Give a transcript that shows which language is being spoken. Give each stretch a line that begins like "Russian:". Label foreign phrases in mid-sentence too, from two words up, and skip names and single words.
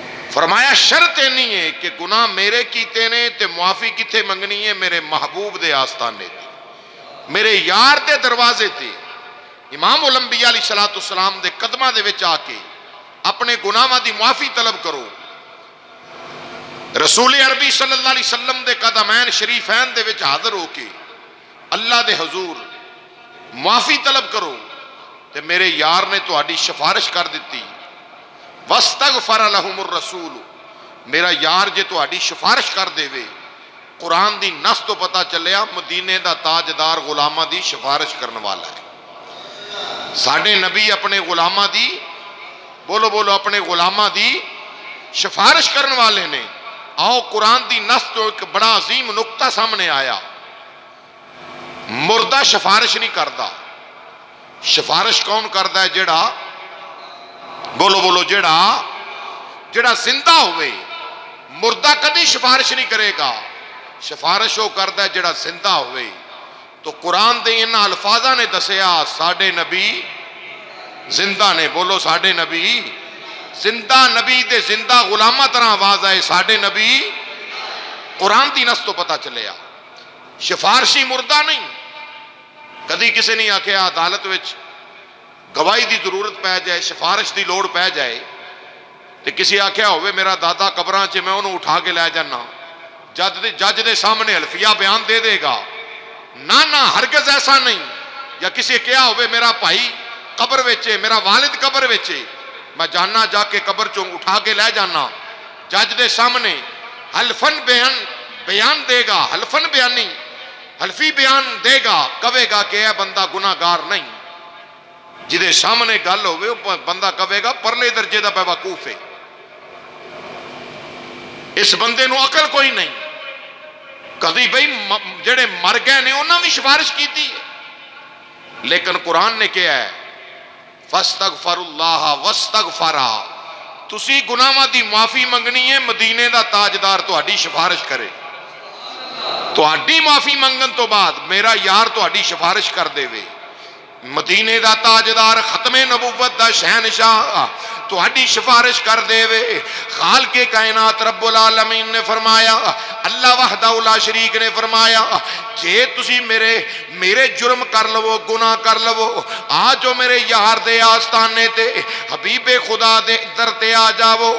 Punjabi: فرمایا شرط نہیں ہے کہ گناہ میرے کیتے نے تے معافی کتھے منگنی ہے؟ میرے محبوب دے آستانے تے، میرے یار دے دروازے تے، امام الانبیاء
Arabic: علیہ الصلوۃ والسلام
Punjabi: دے قدماں دے وچ آ کے اپنے گناہاں دی معافی طلب کرو۔ رسول عربی
Arabic: صلی اللہ علیہ وسلم
Punjabi: دے قدمین شریفین دے وچ حاضر ہو کے اللہ دے حضور معافی طلب کرو تے میرے یار نے تہاڈی سفارش کر دیتی۔
Arabic: وَاسْتَغْفَرَ لَهُمُ الرَّسُولُ،
Punjabi: میرا یار جے تہاڈی سفارش کر دے وے، قرآن دی نص تو پتہ چلیا مدینے دا تاجدار غلاماں دی سفارش کرنے والا ہے۔ ساڈے نبی اپنے غلاماں دی، بولو بولو، اپنے غلاماں دی سفارش کرنے والے نے۔ آؤ قرآن دی نص تو ایک بڑا عظیم نقطہ سامنے آیا،
Urdu: مردہ سفارش نہیں کرتا۔ سفارش کون کرتا ہے؟
Punjabi: جڑا، بولو بولو، جڑا زندہ ہوئے۔ مردہ کدی سفارش نہیں کرے گا،
Urdu: سفارش وہ کرتا ہے
Punjabi: جڑا زندہ ہوئے۔ تو قرآن دے ان الفاظاں نے دسیا ساڈے نبی زندہ نے، بولو ساڈے نبی زندہ، نبی دے زندہ غلامہ طرح آواز آئے ساڈے نبی۔ قرآن دی نص تو پتہ چلیا سفارشی مردہ نہیں۔ کدی کسی نے آکھیا عدالت وچ گواہی دی ضرورت پہ جائے، سفارش دی لوڑ پہ جائے، تے کسی آکھیا ہوئے میرا دادا قبراں چ میں انہوں اٹھا کے لے جانا، جج دے سامنے حلفیہ بیان دے دے گا؟
Urdu: نہ ہرگز ایسا نہیں۔
Punjabi: یا کسی کیا ہوئے میرا بھائی قبر وچے، میرا والد قبر وچے، میں جانا جا کے قبر چوں اٹھا کے لے جانا، جج دے سامنے حلفن بیان دے گا، حلفن بیانی، حلفی بیان دے گا، کہے گا کہ اے بندہ گناہگار نہیں۔ جدے سامنے گل ہوئے بندہ کہے گا پرلے درجے دا بیوقوف ہے، اس بندے نو عقل کوئی نہیں۔ کدی بھئی جڑے مر گئے نے انہاں بھی سفارش کیتی ہے، لیکن قرآن نے کیا ہے؟
Arabic: فَاسْتَغْفَرُ اللَّهَ وَاسْتَغْفَرَا،
Punjabi: تسی گناہاں دی معافی منگنی ہے، مدینے دا تاجدار تہاڈی سفارش کرے۔ تہاڈی معافی منگن تو بعد میرا یار تہاڈی سفارش کر دے وے، مدینے دا تاجدار ختم نبوت دا شہنشاہ تہاڈی سفارش کر دے وے۔ خالق کائنات
Arabic: رب العالمین
Punjabi: نے فرمایا،
Arabic: اللہ وحدہ لا شریک
Punjabi: نے فرمایا، جے تسی میرے جرم کر لو، گناہ کر لو، آجو میرے یار دے آستانے تے، حبیب خدا دے در تے آ جاؤ۔